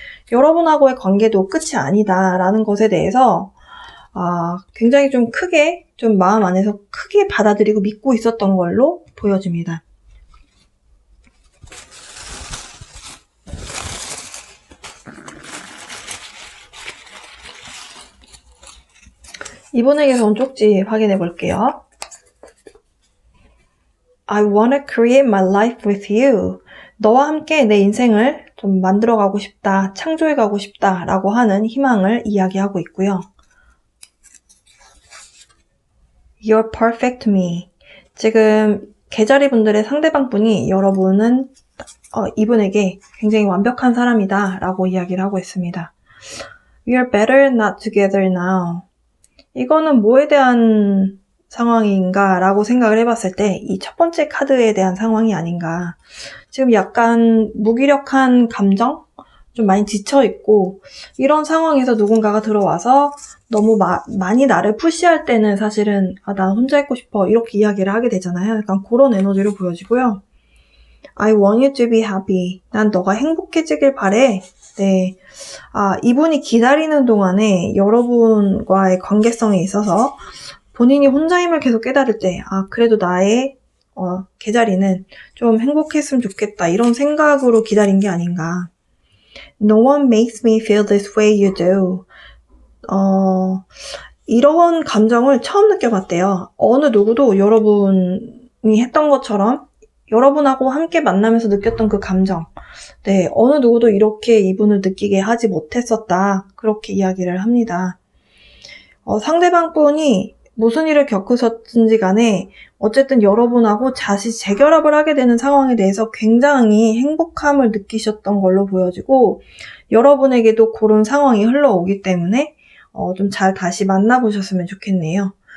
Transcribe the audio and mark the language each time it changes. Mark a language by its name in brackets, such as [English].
[Korean] 여러분하고의 관계도 끝이 아니다라는 것에 대해서 굉장히 좀 크게 좀 마음 안에서 크게 받아들이고 믿고 있었던 걸로 보여집니다. 이분에게서 온 쪽지 확인해 볼게요. [English] I wanna create my life with you. [Korean] 너와 함께 내 인생을 좀 만들어가고 싶다, 창조해가고 싶다 라고 하는 희망을 이야기하고 있고요. [English] You're perfect to me. [Korean] 지금 개자리 분들의 상대방 분이 여러분은 이분에게 굉장히 완벽한 사람이다 라고 이야기를 하고 있습니다. [English] We're better not together now. [Korean] 이거는 뭐에 대한 상황인가 라고 생각을 해봤을 때 이 첫 번째 카드에 대한 상황이 아닌가. 지금 약간 무기력한 감정? 좀 많이 지쳐있고 이런 상황에서 누군가가 들어와서 너무 많이 나를 푸시할 때는 사실은 난 혼자 있고 싶어 이렇게 이야기를 하게 되잖아요. 약간 그런 에너지로 보여지고요. [English] I want you to be happy. [Korean] 난 너가 행복해지길 바래. 네. 이분이 기다리는 동안에 여러분과의 관계성에 있어서 본인이 혼자임을 계속 깨달을 때, 그래도 나의 개자리는 좀 행복했으면 좋겠다. 이런 생각으로 기다린 게 아닌가. [English] No one makes me feel this way you do. [Korean] 이런 감정을 처음 느껴봤대요. 어느 누구도 여러분이 했던 것처럼 여러분하고 함께 만나면서 느꼈던 그 감정. 네, 어느 누구도 이렇게 이분을 느끼게 하지 못했었다. 그렇게 이야기를 합니다. 상대방 분이 무슨 일을 겪으셨든지 간에 어쨌든 여러분하고 다시 재결합을 하게 되는 상황에 대해서 굉장히 행복함을 느끼셨던 걸로 보여지고 여러분에게도 그런 상황이 흘러오기 때문에 좀 잘 다시 만나보셨으면 좋겠네요.